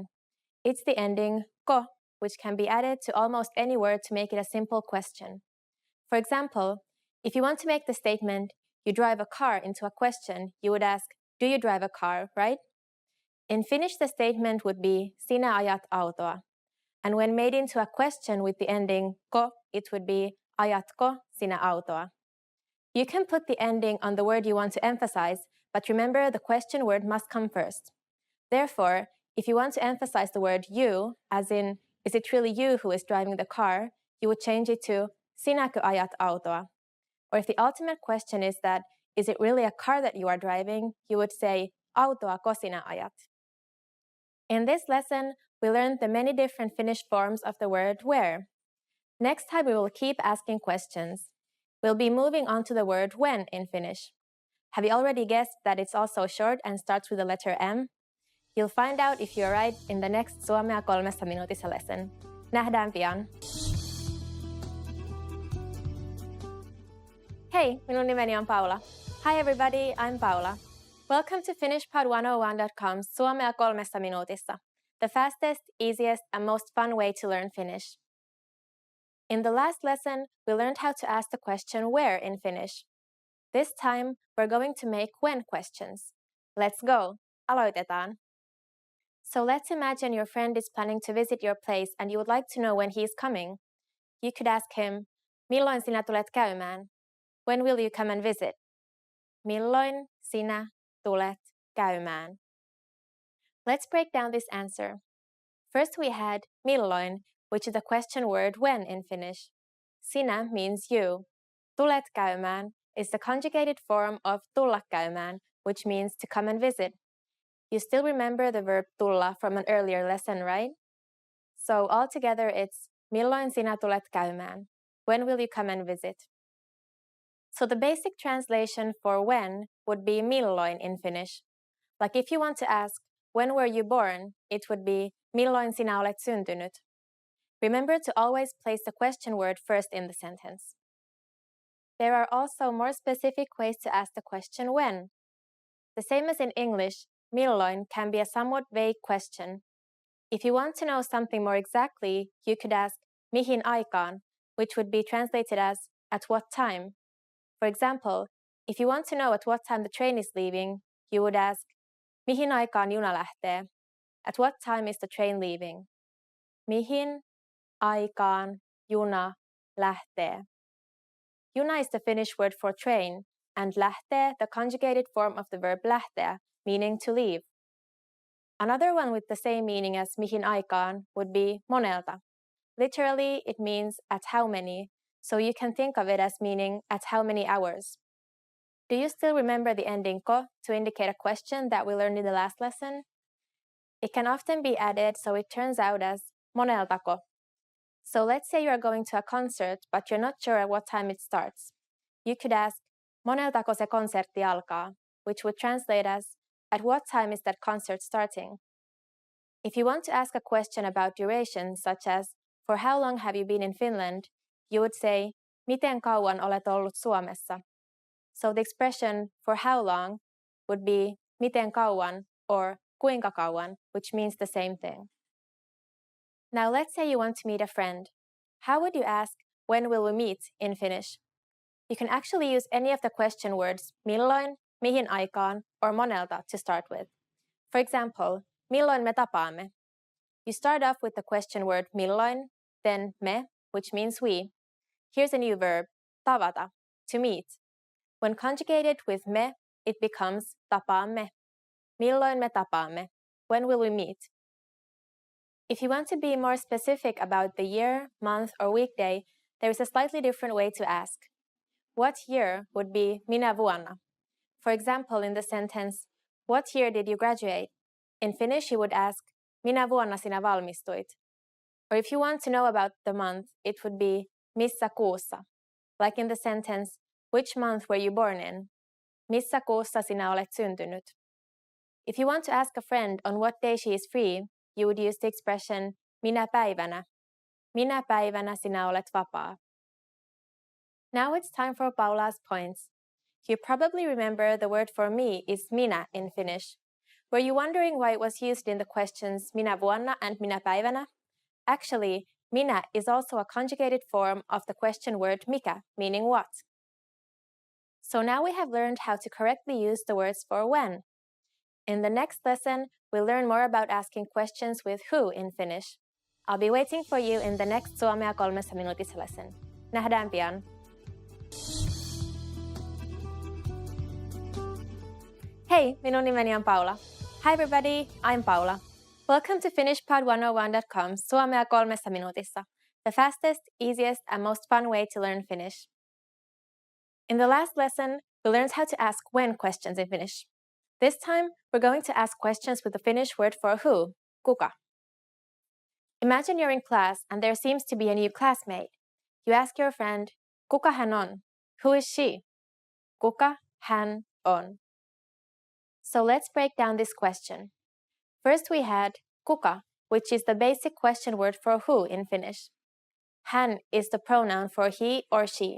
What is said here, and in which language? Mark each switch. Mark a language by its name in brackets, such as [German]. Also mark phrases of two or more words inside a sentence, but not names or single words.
[English] It's the ending ko, which can be added to almost any word to make it a simple question. For example, if you want to make the statement, you drive a car into a question, you would ask, do you drive a car, right? In Finnish, the statement would be, [Finnish] sinä ajat autoa. [English] And when made into a question with the ending ko, it would be, [Finnish] ajatko sinä autoa? [English] You can put the ending on the word you want to emphasize, but remember the question word must come first. Therefore, if you want to emphasize the word you, as in, is it really you who is driving the car, you would change it to, [Finnish] sinäkö ajat autoa? [English] Or if the ultimate question is that, is it really a car that you are driving, you would say, [Finnish] autoako sinä ajat? [English] In this lesson, we learned the many different Finnish forms of the word where. Next time, we will keep asking questions. We'll be moving on to the word when in Finnish. Have you already guessed that it's also short and starts with the letter M? You'll find out if you're right in the next Suomea 3 minuutissa lesson. [Finnish] Nähdään pian! Hey, minun nimeni on Paula. [English] Hi everybody, I'm Paula. Welcome to FinishPod101.com's Suomea 3 minuutissa, the fastest, easiest, and most fun way to learn Finnish. In the last lesson, we learned how to ask the question where in Finnish. This time, we're going to make when questions. Let's go! Aloitetaan! So let's imagine your friend is planning to visit your place and you would like to know when he is coming. You could ask him, [Finnish] milloin sinä tulet käymään? [English] When will you come and visit? [Finnish] Milloin sinä tulet käymään? [English] Let's break down this answer. First we had milloin, which is the question word when in Finnish. Sinä means you. [Finnish] Tulet käymään [English] is the conjugated form of [Finnish] tulla käymään, [English] which means to come and visit. You still remember the verb tulla from an earlier lesson, right? So altogether it's [Finnish] milloin sinä tulet käymään? [English] When will you come and visit? So the basic translation for when would be milloin in Finnish. Like if you want to ask, when were you born? It would be [Finnish] milloin sinä olet syntynyt? [English] Remember to always place the question word first in the sentence. There are also more specific ways to ask the question when. The same as in English, milloin can be a somewhat vague question. If you want to know something more exactly, you could ask [Finnish] mihin aikaan, [English] which would be translated as at what time. For example, if you want to know at what time the train is leaving, you would ask [Finnish] mihin aikaan juna lähtee? [English] At what time is the train leaving? [Finnish] Mihin aikaan juna lähtee? [English] Juna is the Finnish word for train, and lähtee the conjugated form of the verb lähteä, meaning to leave. Another one with the same meaning as [Finnish] mihin aikaan [English] would be monelta. Literally, it means at how many, so you can think of it as meaning at how many hours. Do you still remember the ending ko to indicate a question that we learned in the last lesson? It can often be added so it turns out as moneltako. So let's say you are going to a concert, but you're not sure at what time it starts. You could ask, [Finnish] moneltako se konsertti alkaa, [English] which would translate as, at what time is that concert starting? If you want to ask a question about duration, such as, for how long have you been in Finland? You would say, [Finnish] miten kauan olet ollut Suomessa? [English] So the expression, for how long, would be [Finnish] miten kauan [English] or [Finnish] kuinka kauan, [English] which means the same thing. Now let's say you want to meet a friend. How would you ask, when will we meet, in Finnish? You can actually use any of the question words milloin, [Finnish] mihin aikaan, [English] or monelta to start with. For example, [Finnish] milloin me tapaamme? [English] You start off with the question word milloin, then me, which means we. Here's a new verb, tavata, to meet. When conjugated with me, it becomes tapaamme. [Finnish] Milloin me tapaamme? [English] When will we meet? If you want to be more specific about the year, month, or weekday, there is a slightly different way to ask. What year would be [Finnish] minä vuonna? [English] For example, in the sentence, what year did you graduate? In Finnish, you would ask, [Finnish] minä vuonna sinä valmistuit? [English] Or if you want to know about the month, it would be [Finnish] missä kuussa? [English] Like in the sentence, which month were you born in? [Finnish] Missä kuussa sinä olet syntynyt? [English] If you want to ask a friend on what day she is free, you would use the expression [Finnish] minä päivänä? Minä päivänä sinä olet vapaa? [English] Now it's time for Paula's points. You probably remember the word for me is minä in Finnish. Were you wondering why it was used in the questions [Finnish] minä vuonna [English] and [Finnish] minä päivänä? [English] Actually, minä is also a conjugated form of the question word mikä, meaning what. So now we have learned how to correctly use the words for when. In the next lesson, we'll learn more about asking questions with who in Finnish. I'll be waiting for you in the next Suomea 3 minuutissa lesson. [Finnish] Nähdään pian! Hey, minun nimeni on Paula. [English] Hi everybody, I'm Paula. Welcome to FinishPod101.com Suomea 3 minuutissa, the fastest, easiest, and most fun way to learn Finnish. In the last lesson, we learned how to ask when questions in Finnish. This time, we're going to ask questions with the Finnish word for who, kuka. Imagine you're in class and there seems to be a new classmate. You ask your friend, [Finnish] kuka hän on? [English] Who is she? [Finnish] Kuka hän on? [English] So let's break down this question. First we had kuka, which is the basic question word for who in Finnish. Hän is the pronoun for he or she.